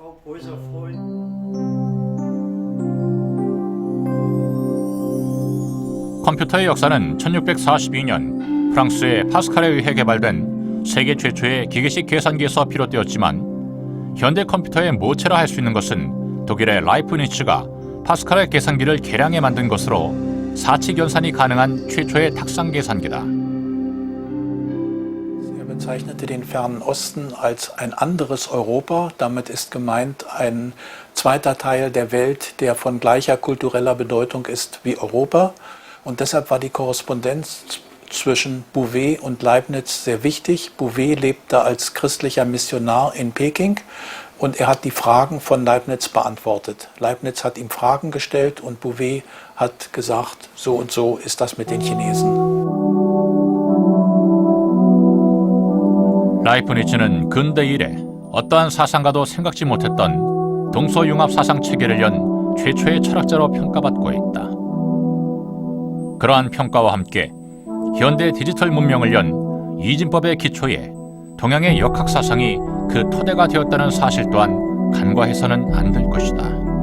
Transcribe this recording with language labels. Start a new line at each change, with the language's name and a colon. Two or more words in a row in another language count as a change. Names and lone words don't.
Korean: 컴퓨터의 역사는 1642년 프랑스의 파스칼에 의해 개발된 세계 최초의 기계식 계산기에서 비롯되었지만, 현대 컴퓨터의 모체라 할 수 있는 것은 독일의 라이프니츠가 파스칼의 계산기를 개량해 만든 것으로 사치 연산이 가능한 최초의 탁상 계산기다.
German: Er bezeichnete den Fernen Osten als ein anderes Europa. Damit ist gemeint ein zweiter Teil der Welt, der von gleicher kultureller Bedeutung ist wie Europa. Und deshalb war die Korrespondenz zwischen Bouvet und Leibniz sehr wichtig. Bouvet lebte als christlicher Missionar in Peking und er hat die Fragen von Leibniz beantwortet. Leibniz hat ihm Fragen gestellt und Bouvet hat gesagt, so und so ist das mit den Chinesen.
Korean: 라이프니츠는 근대 이래 어떠한 사상가도 생각지 못했던 동서융합 사상 체계를 연 최초의 철학자로 평가받고 있다. 그러한 평가와 함께 현대 디지털 문명을 연 이진법의 기초에 동양의 역학 사상이 그 토대가 되었다는 사실 또한 간과해서는 안 될 것이다.